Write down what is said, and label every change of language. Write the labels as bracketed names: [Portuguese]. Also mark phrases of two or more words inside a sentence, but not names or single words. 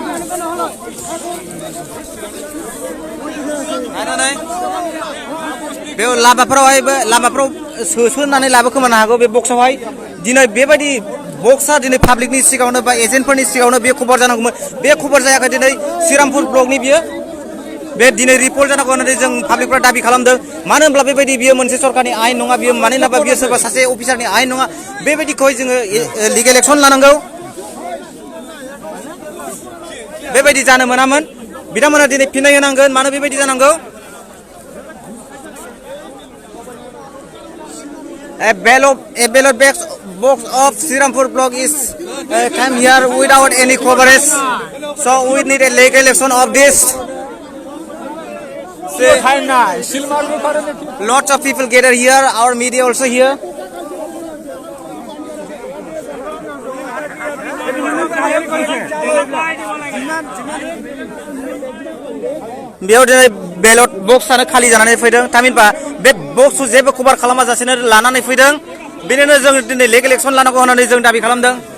[Bodo] बे लामाफोराव सोसननानै लाबोखोमानो हागौ बे बक्सआवहाय दिनै बेबायदि बक्सआ दिनै पाब्लिकनि सिगाङावनो बा एजेन्टफोरनि सिगाङावनो बे खबर जानांगौमोन बे खबर जायाखै दिनै श्रीरामपुर ब्लकनि बियो बे दिनै रिपर्ट जानांगौ होननानै जों पाब्लिकफ्रा दाबि खालामदों मानो होनब्ला बेबायदि बियो मोनसे सरकारनि आयेन नङा बियो मानोना बियो सोरबा सासे अफिसारनि आयेन नङा बेबायदिखौहाय जोङो [English] legal action [Bodo] लानांगौ बेबायदि जानो मोनामोन बिथांमोना दिनै फिननाय होनांगोन मानो बेबायदि जानांगौ [English] A ballot box of Srirampur block is come here without any coverage. So we need a legal action of this. Lots of people gather here. Our media also here. [Bodo] बेयाव दिनै बेलट बक्सआनो खालि जानानै फैदों थामहिनबा बे बक्सखौ जेबो कभार खालामाजासेनो लानानै फैदों बेनिनो जों दिनै [English] legal action [Bodo] लानांगौ होननानै जों दाबि खालामदों